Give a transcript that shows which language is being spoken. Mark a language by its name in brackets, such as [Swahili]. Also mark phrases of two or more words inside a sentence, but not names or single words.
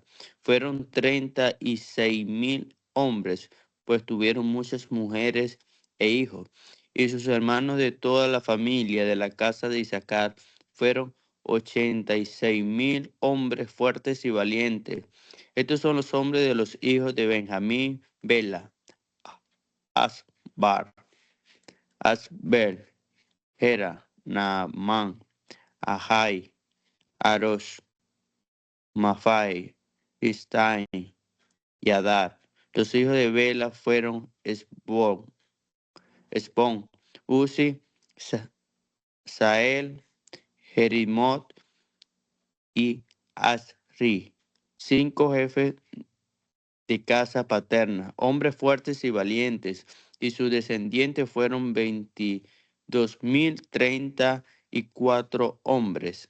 [Spanish] Fueron 36.000 hombres, pues tuvieron muchas mujeres e hijos. Y sus hermanos de toda la familia de la casa de Isaacar fueron 86.000 hombres fuertes y valientes. Estos son los hombres de los hijos de Benjamín, Bela, Asbar, Asbel, Hera, Naamán, Ahai, Arosh, Mafai, Istain y Adar. Los hijos de Bela fueron Esbón, Uzi, Sael, Jerimot y Asri. 5 jefes de casa paterna, hombres fuertes y valientes, y sus descendientes fueron 22.034 hombres.